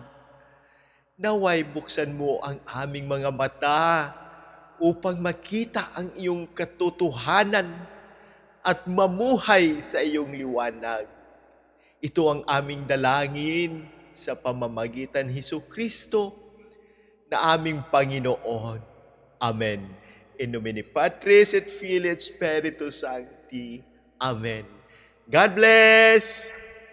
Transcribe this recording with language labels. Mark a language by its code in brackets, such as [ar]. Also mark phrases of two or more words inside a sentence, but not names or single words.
[tl] Naway buksan mo ang aming mga mata upang makita ang iyong katotohanan at mamuhay sa iyong liwanag. Ito ang aming dalangin sa pamamagitan ni Jesucristo na aming Panginoon. Amen. [la] In nomine Patris et Filii et Spiritus Sancti. [en] Amen. God bless!